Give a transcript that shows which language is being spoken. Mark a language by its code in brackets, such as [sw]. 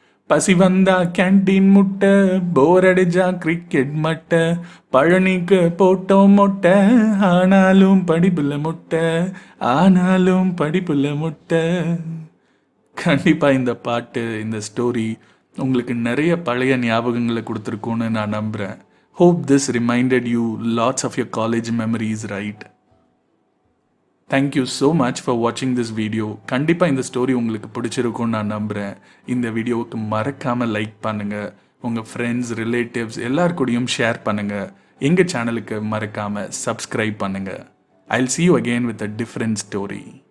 [ta] பசி வந்தா கேன்டீன் முட்டை, போர் அடிச்சா கிரிக்கெட் மட்டை, பழனிக்கு போட்டோம் மொட்டை, ஆனாலும் படிப்புல முட்டை, ஆனாலும் படிப்புல முட்டை. கண்டிப்பாக இந்த பாட்டு, இந்த ஸ்டோரி உங்களுக்கு நிறைய பழைய ஞாபகங்களை கொடுத்துருக்கோன்னு நான் நம்புகிறேன். [en] Hope this reminded you lots of your college memories, right? Thank you so much for watching this video. [ta] கண்டிப்பாக இந்த ஸ்டோரி உங்களுக்கு பிடிச்சிருக்கும்னு நான் நம்புகிறேன். இந்த வீடியோவுக்கு மறக்காமல் லைக் பண்ணுங்கள், உங்கள் ஃப்ரெண்ட்ஸ் ரிலேட்டிவ்ஸ் எல்லாருக்கூடையும் ஷேர் பண்ணுங்கள், எங்கள் சேனலுக்கு மறக்காமல் சப்ஸ்கிரைப் பண்ணுங்கள். [en] I'll see you again with a different story.